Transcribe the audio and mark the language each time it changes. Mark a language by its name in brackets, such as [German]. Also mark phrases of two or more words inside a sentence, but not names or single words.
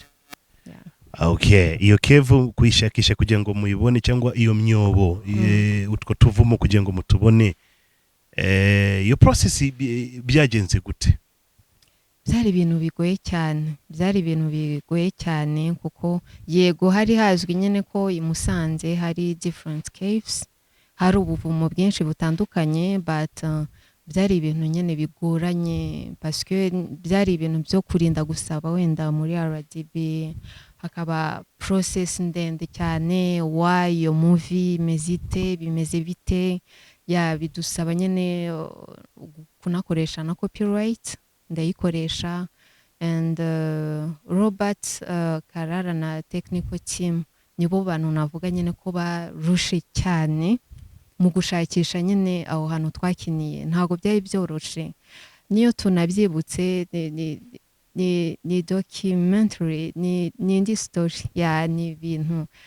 [Kinyarwanda] okay iyo cave kuyishakisha kugira ngo muyibone cyangwa iyo myobo utwo tuvumo kugira ngo mutubone iyo process byagenze gute byari ibintu bigoye cyane kuko yego hari hazwi nyine ko i Musanze hari [English] different caves [Kinyarwanda] hari ubuvumo bwinshi butandukanye but byari ibintu nyene bigoranye [French] parce que [Kinyarwanda] byari ibintu byo kurinda gusaba wenda muri RDB hakaba process ndende cyane wayo movie bimeze bite bidusaba nyene kunakoresha na copyright ndayikoresha and Robert Karara na technical team nibo bantu navuga nyene ko barushe cyane mu gushakisha nyine aho hantu twakiniye ntago byari byoroshe niyo tunabyibutse ni documentary ni indi story ni ibintu